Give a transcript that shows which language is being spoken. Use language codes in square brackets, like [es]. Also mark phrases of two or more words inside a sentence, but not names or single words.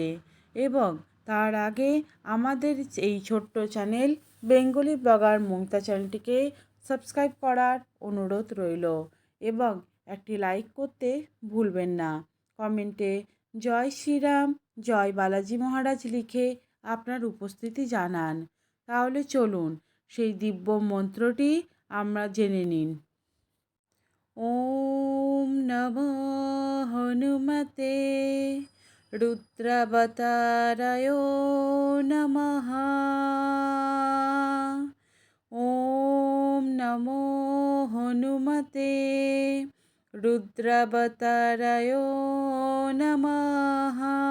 [bn] এবং তার আগে আমাদের এই ছোট্ট চ্যানেল বেঙ্গলি ব্লগার মমিতা চ্যানেলটিকে সাবস্ক্রাইব করার অনুরোধ রইল এবং একটি লাইক করতে ভুলবেন না। কমেন্টে জয় শ্রীরাম, জয় বালাজি মহারাজ লিখে আপনার উপস্থিতি জানান। তাহলে চলুন সেই দিব্য মন্ত্রটি আমরা জেনে নিন। [sa] ওম নমো হনুমতে রুদ্রাবতারায় নমঃ। ওম নমো হনুমতে রুদ্রাবতারায় নমঃ।